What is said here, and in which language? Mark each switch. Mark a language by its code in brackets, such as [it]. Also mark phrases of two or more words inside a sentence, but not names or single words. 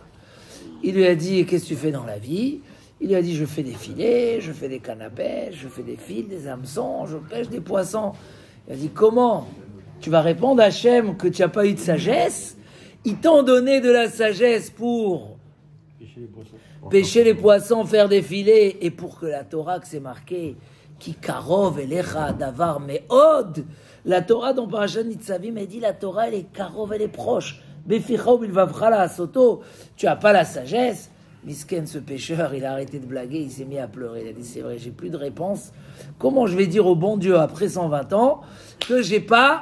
[fr] Il lui a dit, qu'est-ce que tu fais dans la vie? Il lui a dit, je fais des filets, je fais des cannes à pêche, je fais des fils, des hameçons, je pêche des poissons. Il a dit, comment tu vas répondre à Hachem que tu n'as pas eu de sagesse? Ils t'ont donné de la sagesse pour pêcher les poissons, faire des filets, et pour que la Torah, que c'est marqué, qui [he] קרוב אליך דבר מאד, [fr] la Torah dans Parashat Nitzavim, elle dit, la Torah, elle est karov, elle est proche. [he] בפיך ובלבבך לעשותו, [fr] tu n'as pas la sagesse. Misken, ce pêcheur, il a arrêté de blaguer, il s'est mis à pleurer. Il a dit, c'est vrai, j'ai plus de réponse. Comment je vais dire au bon Dieu, après 120 ans, que j'ai pas